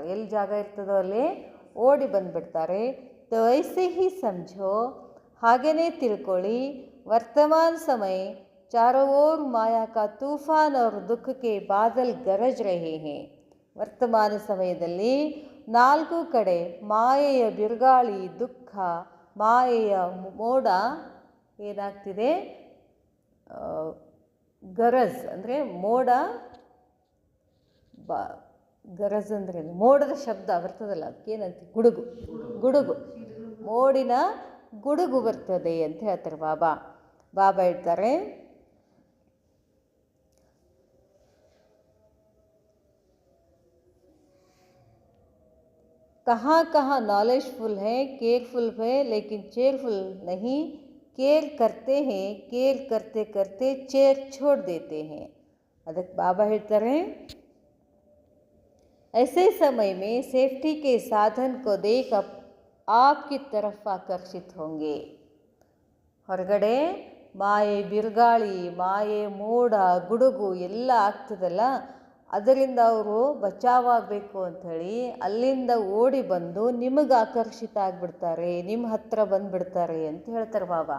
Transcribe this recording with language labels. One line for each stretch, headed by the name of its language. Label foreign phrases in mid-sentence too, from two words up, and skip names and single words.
Kannada: ಎಲ್ಲಿ ಜಾಗ ಇರ್ತದೋ ಅಲ್ಲಿ ಓಡಿ ಬಂದುಬಿಡ್ತಾರೆ.
Hindi: तो ऐसे ही समझो,
Kannada: ಹಾಗೇ ತಿಳ್ಕೊಳ್ಳಿ.
Hindi: वर्तमान समय चारों ओर माया का तूफान और दुख के बादल गरज रहे हैं.
Kannada: ವರ್ತಮಾನ ಸಮಯದಲ್ಲಿ ನಾಲ್ಕು ಕಡೆ ಮಾಯೆಯ ಬಿರುಗಾಳಿ, ದುಃಖ, ಮಾಯೆಯ ಮೋಡ ಏನಾಗ್ತಿದೆ? ಗರಜ್ ಅಂದರೆ ಮೋಡ, ಗರಜ್ ಅಂದರೆ ಮೋಡದ ಶಬ್ದ ಬರ್ತದಲ್ಲ, ಅದಕ್ಕೇನಂತ? ಗುಡುಗು. ಗುಡುಗು, ಮೋಡಿನ ಗುಡುಗು ಬರ್ತದೆ ಅಂತ ಹೇಳ್ತಾರೆ ಬಾಬಾ. ಬಾಬಾ ಹೇಳ್ತಾರೆ,
Hindi: कहाँ कहाँ नॉलेजफुल है, केयरफुल है, लेकिन चेयरफुल नहीं. केयर करते हैं, केयर करते करते चेयर छोड़ देते हैं.
Kannada: ಅದಕ್ಕೆ ಬಾಬಾ ಹೇಳ್ತಾರೆ,
Hindi: ऐसे समय में सेफ्टी के साधन को देख आपकी तरफ आकर्षित होंगे.
Kannada: ಹೊರಗಡೆ ಮಾಯೆ ಬಿರುಗಾಳಿ, ಮಾಯೆ ಮೋಡ, ಗುಡುಗು ಎಲ್ಲ ಆಗ್ತದಲ್ಲ, ಅದರಿಂದ ಅವರು ಬಚಾವಾಗಬೇಕು ಅಂಥೇಳಿ ಅಲ್ಲಿಂದ ಓಡಿ ಬಂದು ನಿಮಗೆ ಆಕರ್ಷಿತ ಆಗಿಬಿಡ್ತಾರೆ, ನಿಮ್ಮ ಹತ್ರ ಬಂದುಬಿಡ್ತಾರೆ ಅಂತ ಹೇಳ್ತಾರೆ ಬಾಬಾ.